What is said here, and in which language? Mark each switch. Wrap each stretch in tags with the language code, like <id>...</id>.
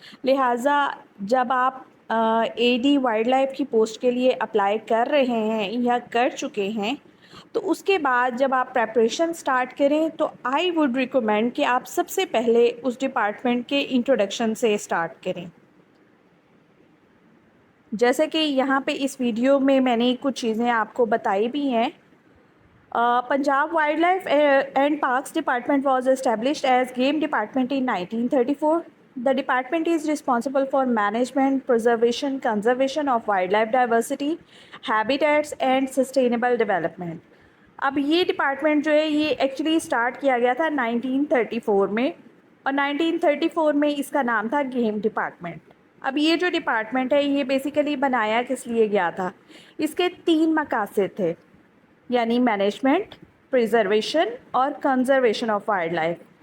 <hi>लिहाजा जब आप AD वाइल्ड लाइफ की पोस्ट के लिए अप्लाई कर रहे हैं या कर चुके हैं तो उसके बाद जब आप प्रेपरेशन स्टार्ट करें तो</hi> <en>I would recommend</en> <hi>कि आप सबसे पहले उस डिपार्टमेंट के इंट्रोडक्शन से स्टार्ट करें. जैसे कि यहाँ पे इस वीडियो में मैंने कुछ चीज़ें आपको बताई भी हैं.</hi> <en>Punjab wild life and parks department was established as game department in 1934. The department is responsible for management, preservation, conservation of wildlife diversity, habitats and sustainable development.</en> <hi>अब ये डिपार्टमेंट जो है ये एक्चुअली स्टार्ट किया गया था 1934 में और 1934 में इसका नाम था गेम डिपार्टमेंट. अब ये जो डिपार्टमेंट है ये बेसिकली बनाया किस लिए गया था. इसके 3 मकासद थे, यानी मैनेजमेंट, प्रिजर्वेशन और कंजर्वेशन ऑफ वाइल्ड लाइफ.</hi>